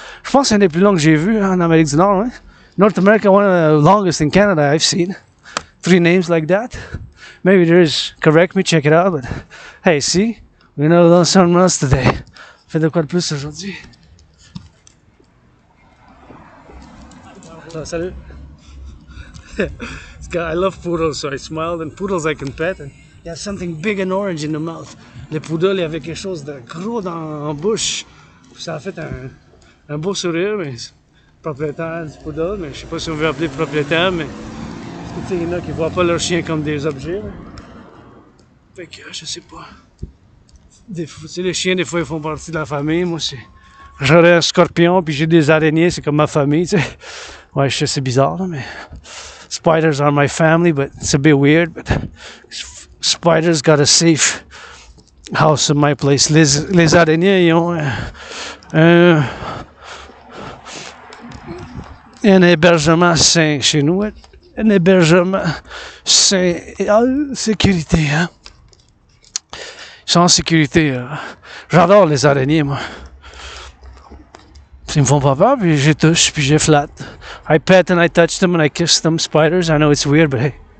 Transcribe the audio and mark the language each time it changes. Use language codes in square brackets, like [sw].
[fr] Je pense que c'est un des plus longs que j'ai vu en Amérique du Nord. Hein? [en] North America, one of the longest in Canada I've seen. 3 names like that. Maybe there's, correct me, check it out. But hey, see? We know learn something else today. [fr] Fais de quoi de plus aujourd'hui? Oh, salut. [en] I love poodles, so I smiled, and poodles I can pet. And he has something big and orange in the mouth. [fr] Le poodle, il avait quelque chose de gros dans la bouche. Ça a fait un beau sourire, mais propriétaire du poodle, mais je sais pas si on veut appeler propriétaire, mais il y en a qui voient pas leurs chiens comme des objets. Là. Fait que je sais pas. Les chiens, des fois, ils font partie de la famille. Moi, j'aurais un scorpion, puis j'ai des araignées, c'est comme ma famille, tu sais. Ouais, je sais, c'est bizarre, là, mais [en] spiders are my family, but it's a bit weird. But spiders got a safe house in my place. [fr] Les araignées, ils ont un hébergement sain chez nous. Un hébergement sain et sécurité, hein. Ils sont en sécurité. J'adore les araignées, moi. Ils me font pas peur, puis je les touche, puis je les flatte. [en] I pet and I touch them and I kiss them. Spiders, I know it's weird, but hey.